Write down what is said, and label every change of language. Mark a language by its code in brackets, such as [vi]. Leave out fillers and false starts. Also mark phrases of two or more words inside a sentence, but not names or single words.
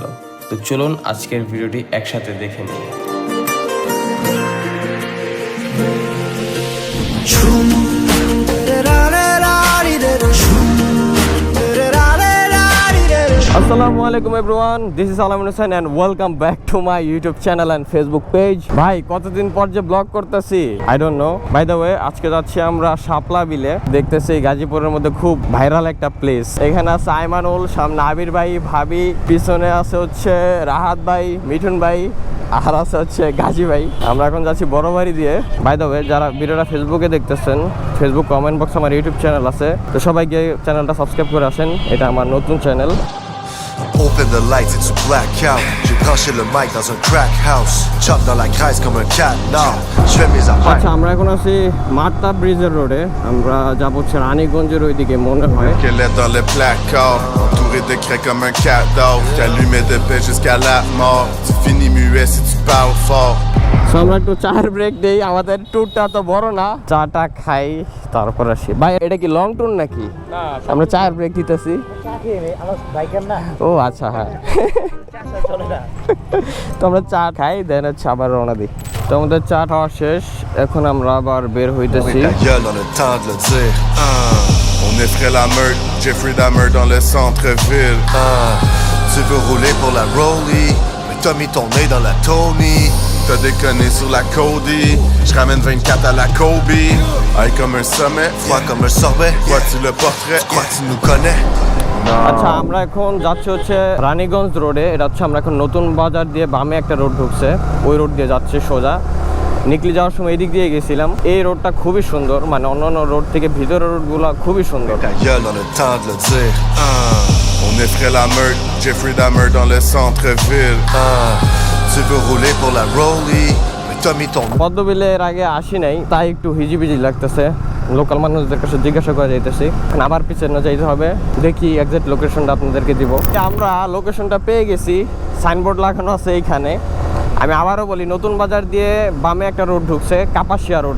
[bn] তো চলুন আজকের ভিডিওটি একসাথে দেখে নিই। [ar] السلام عليكم [en] everyone, this is Alamin Hossain and welcome back to my YouTube channel and Facebook page. [bn] ভাই কতদিন পর যে ব্লগ করতেছি, [en] I don't know. By the way, [bn] আজকে যাচ্ছি আমরা শাপলা বিলে। দেখতেছি গাজীপুরের মধ্যে খুব ভাইরাল একটা প্লেস। এখানে আছে আইমানুল, সামনে আবির ভাই, ভাবি, পিছনে আছে হচ্ছে রাহাত ভাই, মিঠুন ভাই, আর আছে হচ্ছে গাজী ভাই। আমরা এখন যাচ্ছি বড় বাড়ি দিয়ে। [en] by the way, [bn] যারা ভিডিওটা ফেসবুকে দেখতেছেন, ফেসবুক কমেন্ট বক্সে আমার ইউটিউব চ্যানেল আছে, তো সবাই গিয়ে চ্যানেলটা সাবস্ক্রাইব করে আসেন। এটা আমার নতুন চ্যানেল। [en] Open the lights, it's a blackout. [fr] J'ai branché le mic dans un [en] crack house. [fr] Chop dans la graisse comme un cat. Non, je fais mes affaires. [bn] আচ্ছা, আমরা এখন আছি মার্তা ব্রিজের রোডে। আমরা যাব হচ্ছে রানীগঞ্জের ওইদিকে মনে হয়। [fr] Squelette dans le placard. Entouré de craie comme un cadavre. T'allumais de paix jusqu'à la mort. Tu finis muet si tu parles fort. [bn] আমরা একটু চার ব্রেক দেই, আমাদের ট্যুরটা তো বড় না, চাটা খাই তারপর আসি। ভাই এটা কি [en] long tour [bn] নাকি? আমরা চার ব্রেক দিতেছি। ও আচ্ছা, হ্যাঁ। তো আমরা চা খাই, দেন হচ্ছে আবার রওনা দিই। তো আমাদের চা খাওয়া শেষ, এখন আমরা আবার বের হইতেছি। [fr] Ta gueule dans le temps de le dire. On effraie la meute. Jeffrey Dahmer dans le centre-ville. Tu veux rouler pour la rollie. Mais t'as mis ton nez dans la Tony. T'as déconné sur la Cody. Je ramène 24 à la Kobe. Aïe comme un sommet, froid comme un sorbet. Vois-tu le portrait? Tu crois que tu nous connais? [bn] আচ্ছা, আমরা এখন যাচ্ছি হচ্ছে রানীগঞ্জ রোডে। এটা হচ্ছে আমরা এখন নতুন বাজার দিয়ে বামে একটা রোড ঢুকছে, ওই রোড দিয়ে যাচ্ছে সোজা। নিকলি যাওয়ার সময় এই দিক দিয়ে গেছিলাম। এই রোডটা খুবই সুন্দর, মানে অন্যান্য রোড থেকে ভিতরের রোডগুলো খুবই সুন্দর। [fr] Ta gueule dans le temps de le dire. On effraie la meute. Jeffrey Dahmer dans le centre-ville. Tu veux rouler pour la rollie. Mais t'as mis ton [bn] পদ্মবিলে এর আগে আসি নাই, তাই একটু হিজিবিজি লাগতেছে। লোকাল মানুষদের কাছে জিজ্ঞাসা করে যাইতেছি, আবার পিছনে যাইতে হবে। দেখি [en] exact location [bn] আপনাদেরকে দিব। আমরা লোকেশনটা পেয়ে গেছি, সাইনবোর্ড লাগানো আছে এইখানে। আমি আবারও বলি, নতুন বাজার দিয়ে বামে একটা রোড ঢুকছে কাপাসিয়া রোডে।